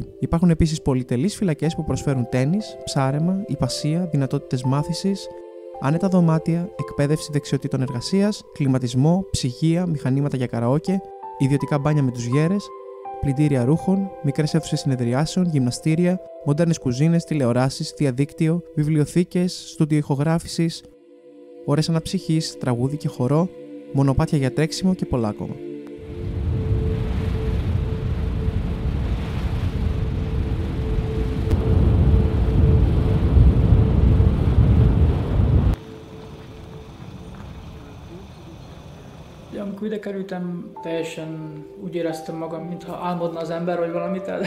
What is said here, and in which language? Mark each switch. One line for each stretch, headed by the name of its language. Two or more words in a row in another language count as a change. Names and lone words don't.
Greek: Υπάρχουν επίσης πολυτελείς φυλακές που προσφέρουν τένις, ψάρεμα, υπασία, δυνατότητες μάθησης, άνετα δωμάτια, εκπαίδευση δεξιοτήτων εργασίας, κλιματισμό, ψυγεία, μηχανήματα για καραόκε, ιδιωτικά μπάνια με τους γέρες, πλυντήρια ρούχων, μικρές αίθουσες συνεδριάσεων, γυμναστήρια, μοντέρνες κουζίνες, τηλεοράσεις, διαδίκτυο, βιβλιοθήκες, στούντιο ηχογράφησης, ώρες αναψυχής, τραγούδι και χορό, μονοπάτια για τρέξιμο και πολλά ακόμα.
Hungarian: Amikor ide kerültem, teljesen úgy éreztem magam, mintha álmodna az ember, vagy valamit.